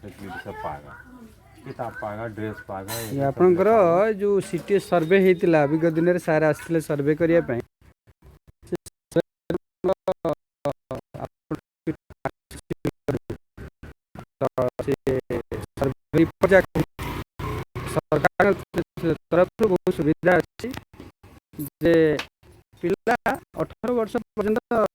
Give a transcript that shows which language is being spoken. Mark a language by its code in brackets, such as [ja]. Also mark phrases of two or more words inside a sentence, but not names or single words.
[hi] सब पाएगा, किताब पाएगा, ड्रेस पाएगा, ये सब [or] ଆପଣଙ୍କର [hi] पाएगा। [or] ଯୋଉ [en] city survey [or] ହେଇଥିଲା ବିଗତ ଦିନରେ ସାର୍ ଆସିଥିଲେ ସର୍ଭେ କରିବା ପାଇଁ ସରକାର ତରଫରୁ ବହୁତ ସୁବିଧା ଅଛି ଯେ ପିଲା 18 ବର୍ଷ ପର୍ଯ୍ୟନ୍ତ